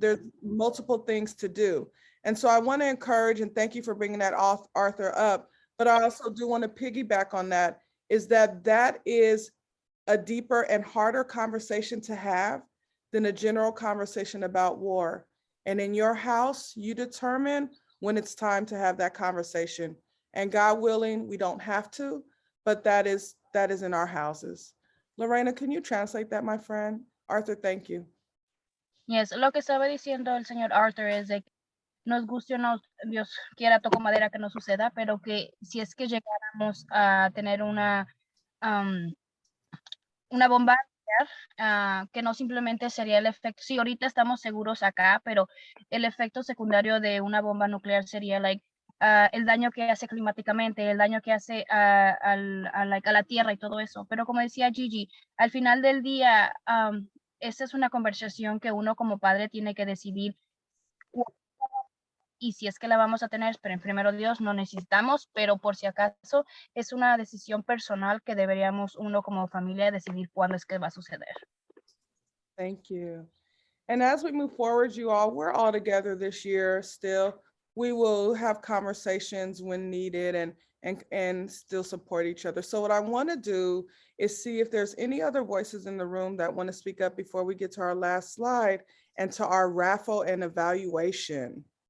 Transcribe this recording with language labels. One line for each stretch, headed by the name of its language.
English: There's multiple things to do. And so I want to encourage, and thank you for bringing that off, Arthur, up, but I also do want to piggyback on that, is that is a deeper and harder conversation to have than a general conversation about war. And in your house, you determine when it's time to have that conversation. And God willing, we don't have to, but that is in our houses. Lorena, can you translate that, my friend? Arthur, thank you.
Spanish: Yes, lo que estaba diciendo el señor Arthur es de que nos guste o no, Dios quiera, toco madera que no suceda, pero que si es que llegáramos a tener una bomba nuclear, que no simplemente sería el efecto, sí, ahorita estamos seguros acá, pero el efecto secundario de una bomba nuclear sería el daño que hace climáticamente, el daño que hace a la tierra y todo eso. Pero como decía Gigi, al final del día, esa es una conversación que uno como padre tiene que decidir. Y si es que la vamos a tener, pero en primero Dios no necesitamos, pero por si acaso es una decisión personal que deberíamos uno como familia decidir cuándo es que va a suceder.
English: Thank you. And as we move forward, you all, we're all together this year still. We will have conversations when needed and still support each other. So what I want to do is see if there's any other voices in the room that want to speak up before we get to our last slide and to our raffle and evaluation.